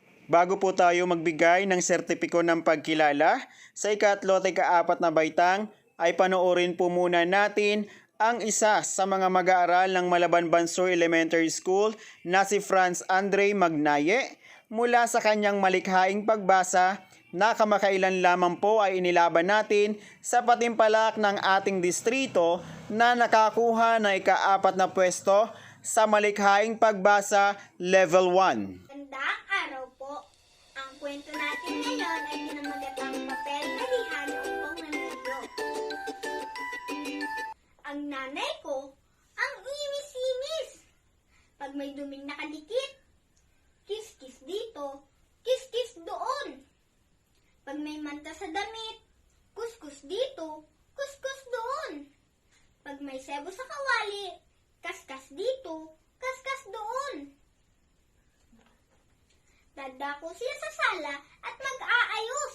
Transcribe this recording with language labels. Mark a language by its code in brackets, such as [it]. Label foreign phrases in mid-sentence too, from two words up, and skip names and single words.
[tl] Bago po tayo magbigay ng sertipiko ng pagkilala sa ikatlo at ikaapat na baitang, ay panoorin po muna natin ang isa sa mga mag-aaral ng Malaban Bansur Elementary School na si Franz Andre Magnaye mula sa kanyang malikhaing pagbasa na kamakailan lamang po ay inilaban natin sa patimpalak ng ating distrito na nakakuha ng ikaapat na pwesto sa malikhaing pagbasa level 1. Magandang araw po. Ang kwento natin ngayon ay pinamagatang papel na liha ni Umpong ng libro. Ang nanay ko, ang imis-imis. Pag may duming nakadikit, kis-kis dito, kis-kis doon. Pag may manta sa damit, kuskus dito, kuskus doon. Pag may sebo sa kawali, kaskas dito, kaskas doon. Dadako siya sa sala at mag-aayos.